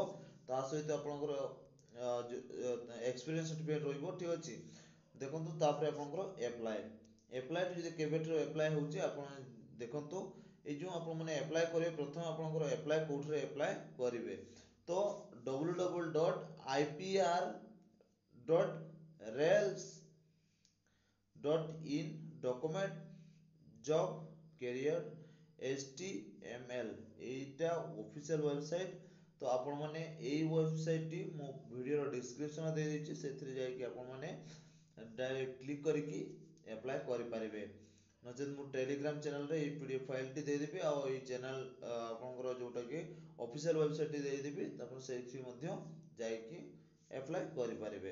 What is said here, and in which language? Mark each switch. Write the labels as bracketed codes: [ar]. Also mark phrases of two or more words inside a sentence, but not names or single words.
[or] ତା ସହିତ ଆପଣଙ୍କର [en] experience certificate [or] ରହିବ। ଠିକ୍ ଅଛି, ଦେଖନ୍ତୁ ତାପରେ ଆପଣଙ୍କର ଏପ୍ଲାଏ ଯଦି କେବେଠାରୁ ଏପ୍ଲାଏ ହେଉଛି ଆପଣ ଦେଖନ୍ତୁ। ଏଇ ଯେଉଁ ଆପଣମାନେ ଆପ୍ଲାଏ କରିବେ, ପ୍ରଥମେ ଆପଣଙ୍କର ଆପ୍ଲାଏ କୋଉଥିରେ ଆପ୍ଲାଏ କରିବେ, ତ www.ipr.rails.in [en] document job career HTML [or] ଏଇଟା ଅଫିସିଆଲ ୱେବସାଇଟ। ତ ଆପଣମାନେ ଏଇ ୱେବସାଇଟଟି ମୁଁ ଭିଡ଼ିଓର ଡିସ୍କ୍ରିପସନ୍ ଦେଇଦେଇଛି, ସେଥିରେ ଯାଇକି ଆପଣମାନେ [en] direct click [or] କରିକି ଆପ୍ଲାଏ କରିପାରିବେ। ନଚେତ୍ ମୁଁ ଟେଲିଗ୍ରାମ ଚ୍ୟାନେଲରେ ଏଇ PDF ଫାଇଲଟି ଦେଇଦେବି, ଆଉ ଏଇ ଚ୍ୟାନେଲ ଆପଣଙ୍କର ଯୋଉଟାକି [en] official website [or] ଦେଇଦେବି, ତାପରେ ସେଇଠି ମଧ୍ୟ ଯାଇକି ଆପ୍ଲାଏ କରିପାରିବେ।